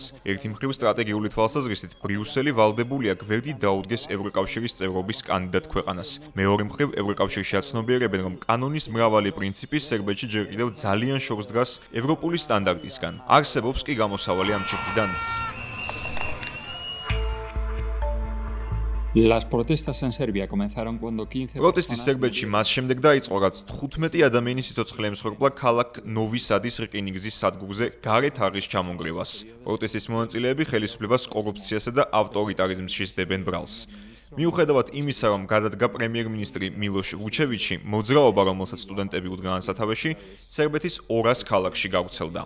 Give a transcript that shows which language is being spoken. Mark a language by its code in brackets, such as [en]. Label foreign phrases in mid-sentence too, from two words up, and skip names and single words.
[ka] ერთი მხრივ სტრატეგიული თვალსაზრისით ბრიუსელი ვალდებულია გვერდით დაუდგეს ევროკავშირის წევრობის კანდიდატ ქვეყანას. მეორე მხრივ ევროკავშირში აცნობიერებენ, რომ კანონის მრავალი პრინციპი სერბეთში ჯერ კიდევ ძალიან შორს დგას ევროპული სტანდარტისგან. არსებობს კი გამოსავალი ამ ჩიხიდან. [es] Las protestas en Serbia comenzaron cuando 15 [ka] პროტესტი სერბეთში მას შემდეგ დაიწყო, რაც 15 ადამიანის სიცოცხლე ემსხვერპლა ქალაქ ნოვი სადის რკინიგზის სადგურზე გარეთ აღის ჩამონგრევას. პროტესტის მონაწილეები ხელისუფლებას კორუფციასა და ავტორიტარიზმს შისდებენ ბრალს. მიუხედავად იმისა, რომ გადადგა პრემიერ-მინისტრი მილოშ ვუჩევიჩი, მოძრაობა, რომელსაც სტუდენტები უდგანან სათავეში, სერბეთის 200 ქალაქში გავრცელდა.